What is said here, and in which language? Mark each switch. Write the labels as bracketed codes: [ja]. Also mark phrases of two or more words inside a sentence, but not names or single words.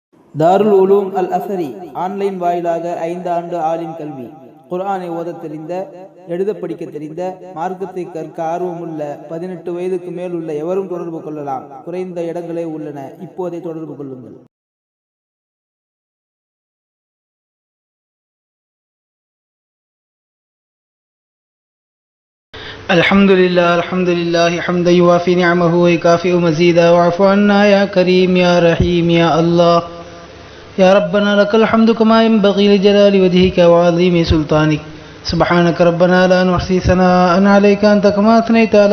[ta] தாருல் உலூம் அல் அஸரி ஆன்லைன் வாயிலாக 5 ஆண்டு ஆலிம் கல்வி. குர்ஆனை ஓதத் தெரிந்த, எழுத படிக்க தெரிந்த, மார்க்கத்தை கற்க ஆர்வமுள்ள 18 வயதுக்கு மேல் உள்ள எவரும் தொடர்பு கொள்ளலாம். குறைந்த இடங்களே உள்ளன. இப்போதே தொடர்பு கொள்ளுங்கள். [ar] الحمد لله حمدا يوافي نعمه ويكافئ مزيدا واعف عنا يا كريم يا رحيم يا الله يا ربنا لك الحمد كما ينبغي لجلال وجهك وعظيم سلطانك سبحانك ربنا لا نحصي ثناء عليك أنت كما أثنيت على